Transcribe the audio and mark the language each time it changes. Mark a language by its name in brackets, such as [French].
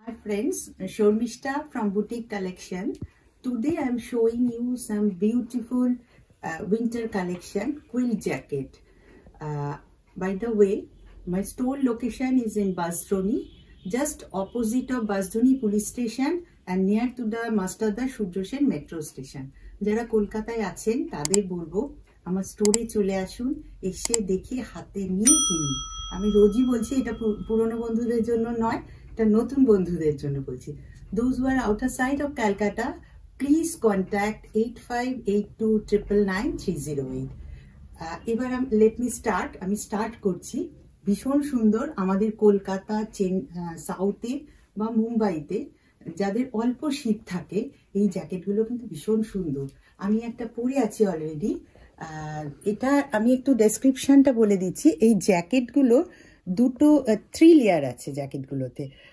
[English] friends, Shormishta from Boutique Collection. Today I am showing you some beautiful winter collection quilt jacket. By the way, my store location is in Basdoni, just opposite of Basdoni police station and near to the Mastadar Surjo Sen metro station. [Bangla] যারা কলকাতায় আছেন তাদের বলবো আমার স্টোরে চলে আসুন, এসে দেখে হাতে নিয়ে কিনুন। আমি রোজই বলছি এটা পুরনো বন্ধুদের জন্য নয়, এটা নতুন বন্ধুদের জন্য বলছি। [English] Those who are outside of Calcutta, please contact 8582999308. [Bangla] এবার [English] let me start. [Bangla] আমি স্টার্ট করছি। ভীষণ সুন্দর আমাদের কলকাতা, সাউথে বা মুম্বাইতে যাদের অল্প শীত থাকে এই জ্যাকেটগুলো কিন্তু ভীষণ সুন্দর। আমি একটা পরে আছি অলরেডি। এটা আমি একটু ডেসক্রিপশনটা বলে দিচ্ছি। এই জ্যাকেটগুলো দুটো 3 লেয়ার আছে জ্যাকেটগুলোতে।